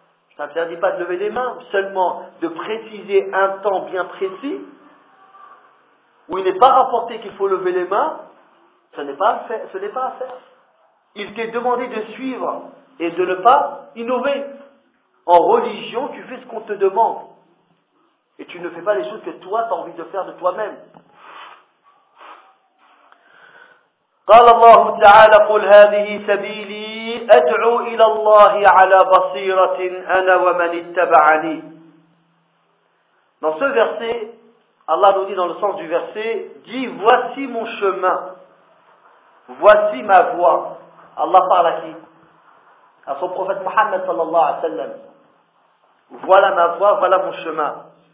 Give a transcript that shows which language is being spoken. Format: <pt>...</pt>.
<fr>Je ne t'interdis pas de lever les mains, seulement de préciser un temps bien précis où il n'est pas rapporté qu'il faut lever les mains, ce n'est pas à faire. Il t'est demandé de suivre et de ne pas innover. En religion, tu fais ce qu'on te demande. Et tu ne fais pas les choses que toi, tu as envie de faire de toi-même.</fr> <ar>قال الله تعالى قل هذه سبيلي أدعو إلى الله على بصيرة أنا ومن اتبعني.</ar> <fr>Dans ce verset, Allah nous dit dans le sens du verset, dit voici mon chemin, voici ma voie. Allah parle à qui? À son prophète Mohammed</fr> <ar>sallallahu alayhi wa sallam.</ar> <fr>Voilà ma voie, voilà mon chemin.</fr>